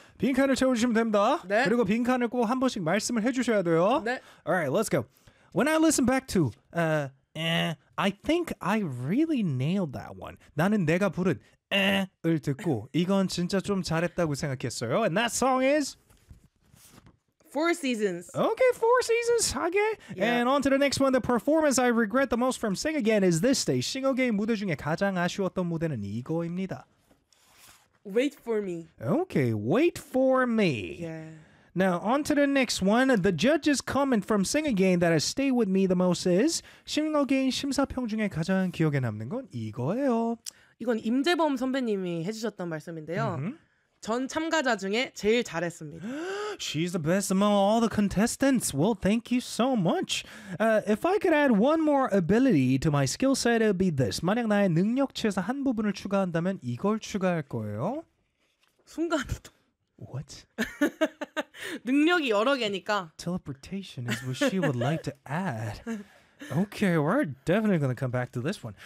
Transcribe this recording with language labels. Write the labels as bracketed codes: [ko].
[ko] 빈칸을 채워주시면 됩니다. 네. 그리고 빈칸을 꼭 한 번씩 말씀을 해주셔야 돼요. 네. [en] Alright, let's go. When I listen back to, I think I really nailed that one. [ko] 나는 내가 부른 에을 듣고 이건 진짜 좀 잘했다고 생각했어요. [en] And that song is? Four Seasons. Okay, Four Seasons. Okay. Yeah. And on to the next one. The performance I regret the most from Sing Again is this day. [ko] 싱어게인 무대 중에 가장 아쉬웠던 무대는 이거입니다. [en] Wait for me. Okay, wait for me. Yeah. Now, on to the next one. The judge's comment from Sing Again that has stayed with me the most is [ko] 싱어게인 심사평 중에 가장 기억에 남는 건 이거예요. 이건 임재범 선배님이 해주셨던 말씀인데요. Mm-hmm. 전 참가자 중에 제일 잘했습니다. [en] She's the best among all the contestants. Well, thank you so much. If I could add one more ability to my skill set, it would be this. [ko] 만약 나의 능력치에서 한 부분을 추가한다면 이걸 추가할 거예요. 순간이동. [en] What? [ko] 능력이 여러 개니까. [en] Teleportation is what she would like to add. Okay, we're definitely going to come back to this one.